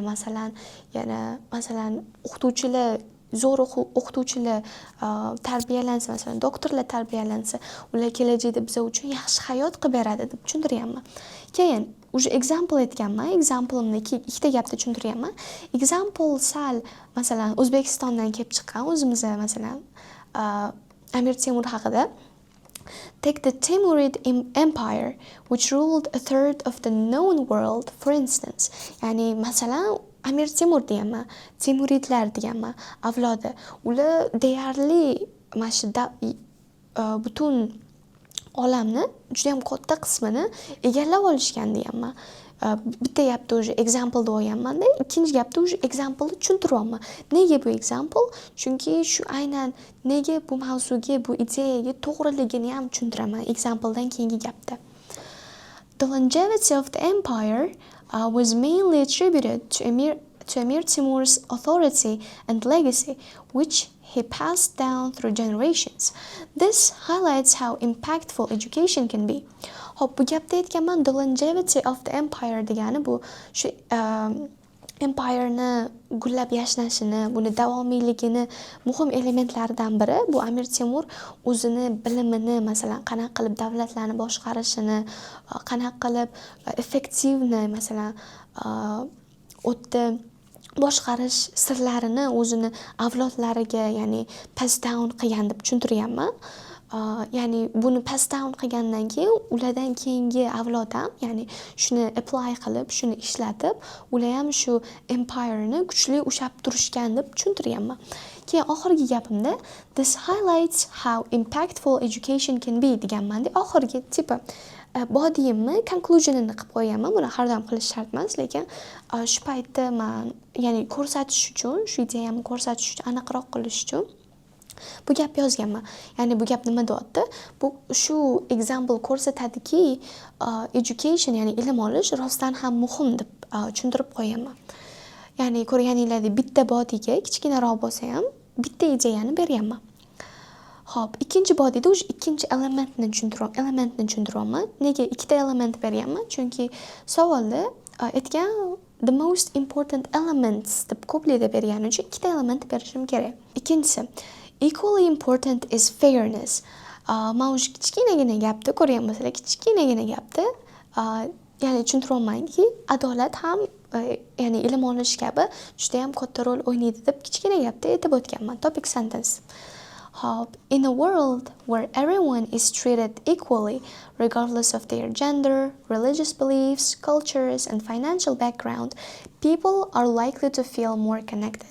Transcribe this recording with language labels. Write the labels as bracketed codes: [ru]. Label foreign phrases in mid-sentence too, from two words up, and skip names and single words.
[uz] Masalan, o'qituvchilar, zo'r o'qituvchilar tarbiyalansa, masalan, doktorlar tarbiyalansa, ular kelajakda biz uchun yaxshi hayot qilib beradi deb tushuntiryapman. Keyin o'sha example aytganman, example'imni ikkita gapda tushuntiryapman. Example sal, masalan, O'zbekistondan kelib chiqqan, o'zimizda masalan Amir Temur haqida. [en] Take the Timurid Empire, which ruled a third of the known world, for instance. [uz] Ya'ni masalan Amir Temur deyapman, Timuridlar deyapman, avlodi. Ular deyarli mana shu butun olamni judayam katta qismini egallab olishgan deyapman. Bitta gapda уже example deb olganmanda, ikkinchi gapda уже example'ni tushuntiryapman. Nega bu example? Chunki shu aynan nega bu mavzuga, bu ideyaga to'g'riligini ham tushuntiraman example'dan keyingi gapda. [en] The longevity of the empire was mainly attributed to Emir Timur's authority and legacy, which he passed down through generations. This highlights how impactful education can be. [uz] Hop, bu gapda aytganman, [en] the longevity of the empire [uz] degani bu shu empire'ni gullab yashnashini, buni davomiyligini muhim elementlaridan biri bu Amir Temur o'zini bilimini, masalan, qanaqa qilib davlatlarni boshqarishini, qanaqa qilib effektivni, masalan, o'tda boshqarish sirlarini o'zini avlodlariga, ya'ni [en] pass down [uz] qilgan deb tushuntiryapman. Ya'ni buni [en] pass down [uz] qilgandan keyin ulardan keyingi avlod ham, ya'ni shuni apply qilib, shuni ishlatib, ular ham shu empire'ni kuchli ushlab turishgan deb tushuntiryapman. Keyin oxirgi gapimda [en] this highlights how impactful education can be [uz] deganman-da. Oxirgi tipi bodiyimni conclusionini qilib qo'yganman. Buni har doim qilish shart emas, lekin shu paytda men, ya'ni ko'rsatish uchun, shu ideyamni ko'rsatish uchun, aniqroq qilish uchun bu gap yozganman. Ya'ni bu gap nima deyapti? Bu shu example ko'rsatadiki, education, ya'ni ilm olish rostdan ham muhim deb tushuntirib qo'yaman. Ya'ni ko'rganinglardek bitta bodiyga kichkinaroq bo'lsa ham bitta ideyani beryapman. Xo'p, ikkinchi bodiyda o'sha ikkinchi elementni tushuntiryapman. Nega ikkita element beryapman? Chunki savolda aytgan [en] the most important elements [uz] deb ko'plida bergani uchun ikkita element berishim kerak. Ikkinchisi, [en] equally important is fairness. [uz] Men o'sha kichkinagina gapda ko'rganmasizlar, kichkinagina gapda ya'ni tushuntiryapmanki, adolat ham ya'ni ilm olish kabi juda ham katta rol o'ynaydi deb kichkina gapda aytib o'tganman. [en] Topic sentence. In a world where everyone is treated equally, regardless of their gender, religious beliefs, cultures, and financial background, people are likely to feel more connected.